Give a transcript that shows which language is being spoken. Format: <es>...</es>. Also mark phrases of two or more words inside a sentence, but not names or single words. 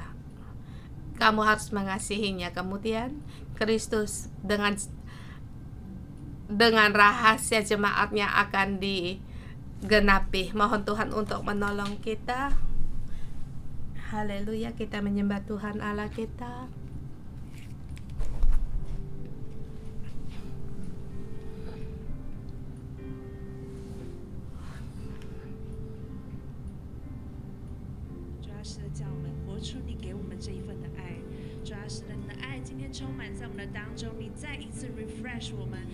<id>Kamu harus mengasihinya. Kemudian Kristus dengan rahasia jemaatnya akan digenapi. Mohon Tuhan untuk menolong kita. Haleluya, kita menyembah Tuhan Allah kita.</id> <zh>是的，叫我们活出你给我们这一份的爱。主要是的，你的爱今天充满在我们的当中，你再一次 refresh 我们。</zh>